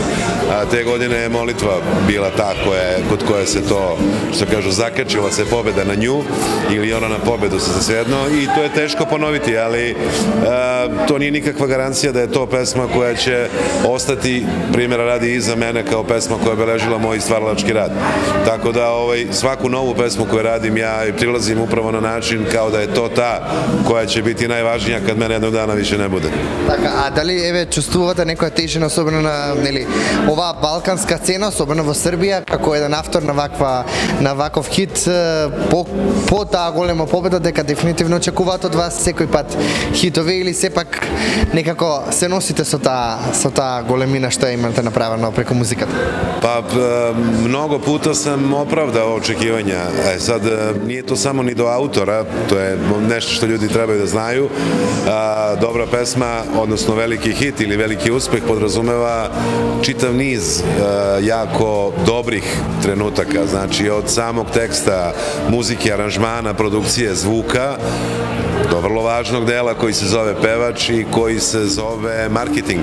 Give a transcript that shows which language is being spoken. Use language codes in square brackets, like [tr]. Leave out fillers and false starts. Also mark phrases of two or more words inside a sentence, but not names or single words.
[sr] Te godine je molitva bila ta kod koje se to, što kažu, zakačila se pobeda na nju ili ona na pobedu se svejedno i to je teško ponoviti, ali to nije nikakva garancija da je to pesma koja će ostati, primjera radi, iza mene kao pesma koja je obeležila moj stvaralački rad. Tako da svaku novu pesmu koju radim ja prilazim upravo na način kao da je to ta koja će biti najvažnija kad mene jednog dana više ne bude. [mk] Така, а дали еве чувствувате некоја тежина особено на нели оваа балканска сцена, особено во Србија, како еден автор на ваков хит по таа голема победа дека дефинитивно очекуваат од вас секој пат хитови или сепак некако се носите со таа големина што ја имате направено преку музиката? [sr] Pa mnogo puta sam opravdao očekivanja. Sad nije to samo ni do autora, to je nešto što ljudi trebaju da znaju. Dobra pesma, odnosno veliki hit ili veliki uspeh podrazumeva čitav niz jako dobrih trenutaka, znači od samog teksta, muzike, aranžmana, produkcije, zvuka, do vrlo važnog dela koji se zove pevač i koji se zove marketing.